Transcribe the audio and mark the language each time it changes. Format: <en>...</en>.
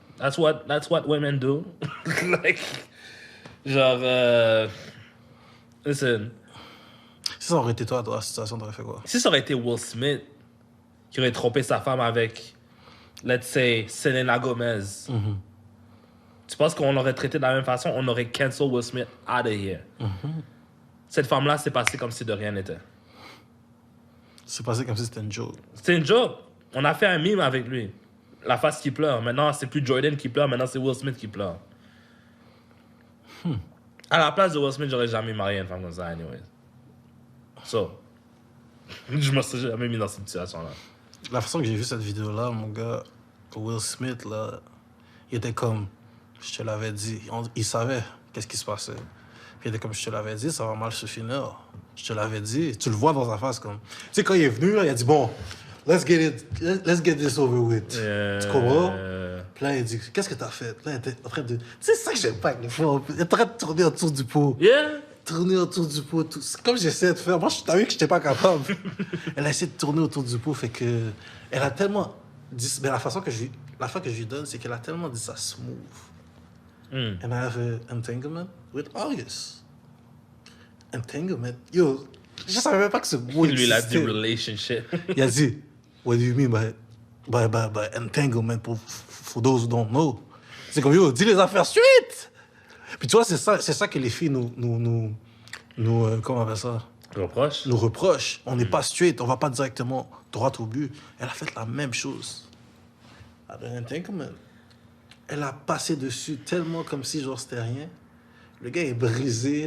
<en>That's what women do. Like, genre, listen.</en> <fr>si ça aurait été toi, dans la situation, t'aurais fait quoi? Si ça aurait été Will Smith qui aurait trompé sa femme avec,</fr> <en>let's say,</en> <fr>Selena Gomez, tu penses qu'on l'aurait traité de la même façon? On aurait cancel Will Smith</fr> <en>out of here.</en> <fr>Cette femme-là s'est passée comme si de rien n'était. C'est passé comme si c'était une joke. C'était une joke. On a fait un meme avec lui. La face qui pleure. Maintenant, c'est plus Jordan qui pleure, maintenant c'est Will Smith qui pleure. À la place de Will Smith, j'aurais jamais marié une femme comme ça, anyways. So, je me serais jamais mis dans cette situation-là. La façon que j'ai vu cette vidéo-là, mon gars, Will Smith, là, il était comme, je te l'avais dit. Il savait qu'est-ce qui se passait. Puis il était comme, je te l'avais dit, ça va mal se finir. Je te l'avais dit. Tu le vois dans sa face, comme. Tu sais, quand il est venu, là, il a dit, bon,</fr> <en>let's get this over with.</en> <fr>Tu comprends? Puis là, il dit, qu'est-ce que t'as fait? Puis là, il était en train de. C'est ça que j'aime pas avec les femmes. Il est en train de tourner autour du pot.</fr> <en>Yeah!</en> <fr>Tourner autour du pot. Tout. C'est comme j'essaie de faire. Moi, t'as vu que j'étais pas capable. Elle a essayé de tourner autour du pot, fait que. Elle a tellement. Dit, mais la fois que je lui donne, c'est qu'elle a tellement dit ça smooth.</fr> <en>And I have an entanglement with August. Entanglement?</en> <fr>Yo, je savais même pas que ce mot Lui, il a dit existait.</fr> <en>relationship.</en> <fr>Il a dit,</fr> <en>what do you mean by entanglement for those who don't know?</en> <fr>C'est comme, yo, dis les affaires straight! Puis tu vois, c'est ça que les filles nous comment on appelle ça? Reproche? Nous reprochent. On n'est pas straight, on va pas directement droit au but. Elle a fait la même chose. Entanglement. Elle a passé dessus tellement comme si genre c'était rien. Le gars est brisé.</fr>